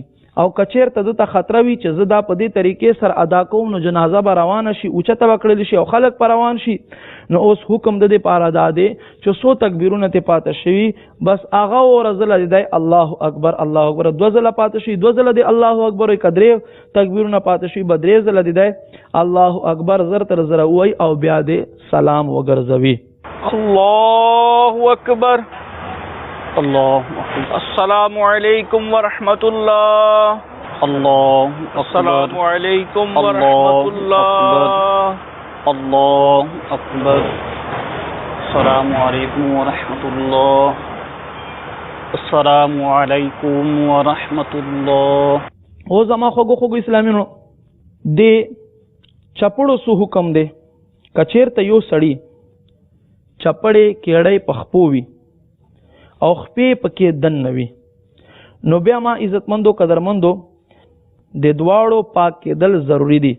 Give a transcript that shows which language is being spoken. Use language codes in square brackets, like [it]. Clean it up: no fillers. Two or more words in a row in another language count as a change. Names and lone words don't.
[ps] او کچیرته دته خطره وي چې زه دا په دې طریقې سره ادا کوم نو جنازه به روانه شي، اوچته به کړلی شي او خلک به روان شي، نو اوس حکم د دې پاره دا دی چې څو تکبیرونه ته پاته شوي بس هغه ورځله دی [ar] الله اکبر الله اکبر، [ps] دوه ځله پاته شي دوه ځله دی [ar] الله اکبر، [ps] که درې تکبیرونه پاته شي به درې ځله دی [ar] الله اکبر [ps] زر تر زره ووایي او بیا دی سلام وګرځوي. [ar] الله اکبر الله السلام علیکم ورحمۃ اللہ اللہ السلام علیکم ورحمۃ اللہ اللہ اکبر السلام علیکم ورحمۃ اللہ السلام علیکم ورحمۃ اللہ. [ps] او زما خوږو اسلامیانو د چپړو سو حکم دی. کچیرته یو سړی چپړې کېړی په خپو وي او خپې پکې دن نوي نو بیا ما عزتمندو قدرمندو د دواړو پاک کېدل ضروری دي.